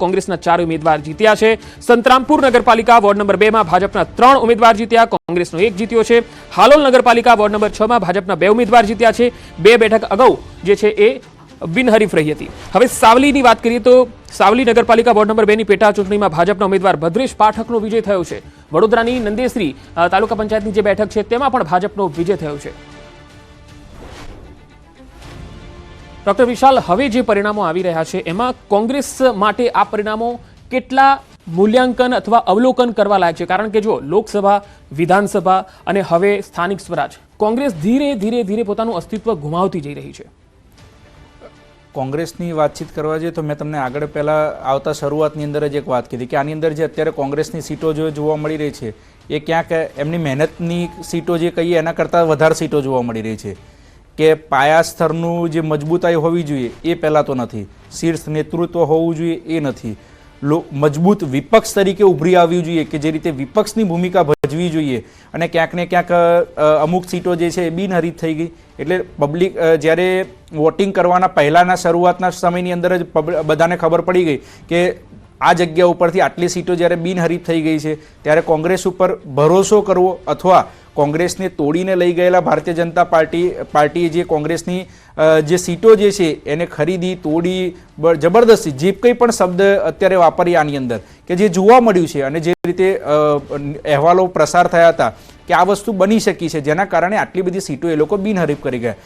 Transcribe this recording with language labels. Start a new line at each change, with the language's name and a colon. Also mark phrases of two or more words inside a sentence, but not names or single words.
Gujarati: કોંગ્રેસના 4 ઉમેદવાર જીત્યા છે। સંતરામપુર નગરપાલિકા વોર્ડ નંબર 2 માં ભાજપના 3 ઉમેદવાર જીત્યા, કોંગ્રેસનો 1 જીત્યો છે। હાલોલ નગરપાલિકા વોર્ડ નંબર 6 માં ભાજપના 2 ઉમેદવાર જીત્યા છે। 2 બેઠક અગાઉ જે છે એ બિનહરીફ રહી હતી। હવે સાવલીની વાત કરીએ તો સાવલી નગરપાલિકા વોર્ડ નંબર 2 ની પેટા ચૂંટણીમાં ભાજપના ઉમેદવાર ભદ્રેશ પાઠકનો વિજય થયો છે। વડોદરાની નંદેસરી તાલુકા પંચાયતની જે બેઠક છે તેમાં પણ ભાજપનો વિજય થયો છે। ડૉક્ટર વિશાલ, હવે જે પરિણામો આવી રહ્યા છે એમાં કોંગ્રેસ માટે આ પરિણામો કેટલા મૂલ્યાંકન અથવા અવલોકન કરવા લાયક છે? કારણ કે જો લોકસભા, વિધાનસભા અને હવે સ્થાનિક સ્વરાજ, કોંગ્રેસ ધીરે ધીરે ધીરે પોતાનું અસ્તિત્વ ગુમાવતી જઈ રહી છે। કોંગ્રેસની વાતચીત કરવા જાએ તો મેં તમને આગળ પહેલા આવતા શરૂઆતની અંદર જ એક વાત કીધી કે આની અંદર જે અત્યારે કોંગ્રેસની સીટો જો જોવા મળી રહી છે એ ક્યાંક એમની મહેનતની સીટો જે કહીએ એના કરતા વધારે સીટો જોવા મળી રહી છે। કે પાયા સ્તરનું જે મજબૂતાઈ હોવી જોઈએ એ પહેલા તો નહીં, શીર્ષ નેતૃત્વ હોવું જોઈએ એ નહીં, મજબૂત વિપક્ષ તરીકે ઉભરી આવવી જોઈએ કે જે રીતે વિપક્ષની ભૂમિકા ભજવી જોઈએ। અને ક્યાંક ને ક્યાંક અમુક સીટો જે છે બિનહરીફ થઈ ગઈ। એટલે પબ્લિક જ્યારે વોટિંગ કરવાના પહેલાના શરૂઆતના સમયની અંદર જ બધાને ખબર પડી ગઈ કે આ જગ્યા ઉપરથી આટલી સીટો જ્યારે બિનહરીફ થઈ ગઈ છે ત્યારે કોંગ્રેસ ઉપર ભરોસો કરવો અથવા કોંગ્રેસને તોડીને લઈ ગયેલા ભારતીય જનતા પાર્ટી જે કોંગ્રેસની જે સીટો જે છે એને ખરીદી, તોડી, જબરદસ્તી જે કંઈ પણ શબ્દ અત્યારે વાપરી આની અંદર કે જે જોવા મળ્યું છે અને જે રીતે અહેવાલો પ્રસાર થયા હતા કે આ વસ્તુ બની શકી છે, જેના કારણે આટલી બધી સીટો એ લોકો બિનહરીફ કરી ગયા।